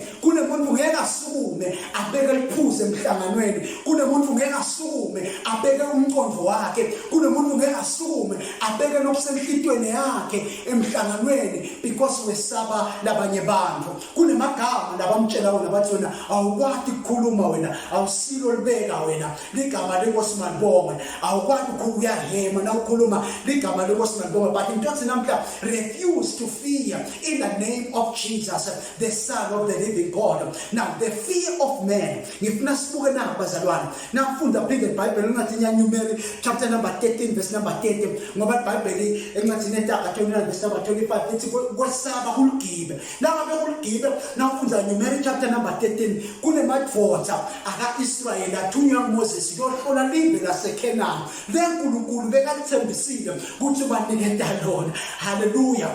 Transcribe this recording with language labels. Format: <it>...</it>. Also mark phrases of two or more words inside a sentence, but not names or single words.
<ss>Kunemuntu ngeke asukume abeke liphuze emhlanganweni, kunemuntu ngeke asukume abeke umqondo wakhe, kunemuntu ngeke asukume abeke lokusenhlitweni yakhe emhlanganweni because wesaba labanye bantu. Kunemagama labamtshela wona bathi wena awukwati ukukhuluma, wena awusilo libeka, wena ligama lenkosi Malibongwe, awukwati ukuyahema na ukhuluma ligama lenkosi Malibongwe, but intosi namhla</ss> <en>refuse to fear in the name of Jesus, the Son of the living God. Now the fear of man,</en> <ss>ngifuna sibuke na bazalwane, nafunda phinde iBhayibheli ngathi Numeri</ss> <en>chapter number 13 verse number 30,</en> <ss>ngoba iBhayibheli engathi netaka 29</ss> <en>verse number 25</en> <ss>lithi kwesaba kulugibe. Nangabe kulugibe nafunda Numeri</ss> <en>chapter number 13,</en> <ss>kunemadvoza aka-Israyeli athunywa nguMoses yohlola live laseKhenani leNkulunkulu bekalithembisile ukuthi baniketa lona. Hallelujah.</ss>